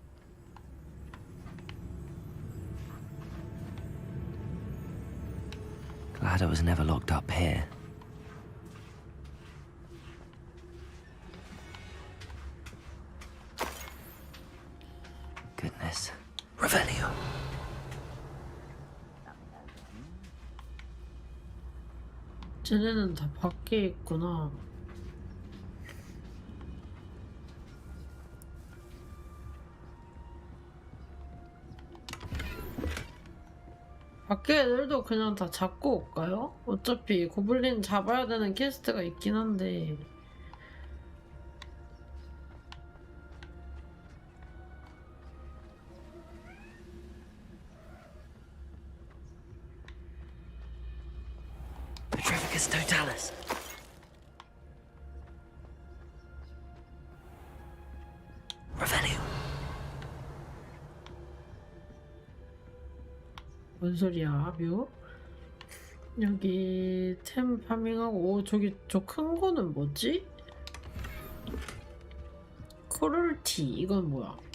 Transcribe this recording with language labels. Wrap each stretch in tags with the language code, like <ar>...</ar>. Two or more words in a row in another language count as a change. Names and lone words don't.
<en>Glad I was never locked up here. Goodness.</en> <la>Revelio.</la> <ko>쟤네는 다 밖에 있구나. 밖에 애들도 그냥 다 잡고 올까요? 어차피 고블린 잡아야 되는 퀘스트가 있긴 한데.</ko> <la>Petrificus totalis. Revelio.</la> <ko>뭔 소리야, 묘? 여기 템 파밍하고, 오, 저기 저 큰 거는 뭐지? 코럴티, 이건 뭐야?</ko>